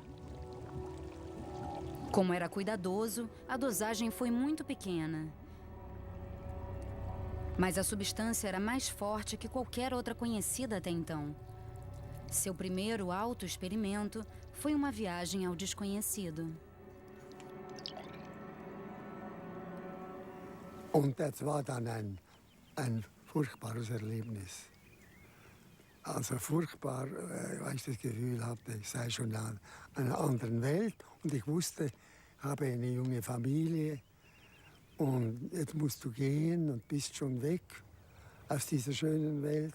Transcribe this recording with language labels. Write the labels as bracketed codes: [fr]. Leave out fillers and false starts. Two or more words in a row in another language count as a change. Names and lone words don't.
[pt] Como era cuidadoso, a dosagem foi muito pequena. Mas a substância era mais forte que qualquer outra conhecida até então. Seu primeiro autoexperimento foi uma viagem ao desconhecido. [de] Und das war dann ein furchtbares Erlebnis. Also furchtbar, weil ich das Gefühl hatte, ich sei schon in einer anderen Welt. Und ich wusste, ich habe eine junge Familie und jetzt musst du gehen und bist schon weg aus dieser schönen Welt.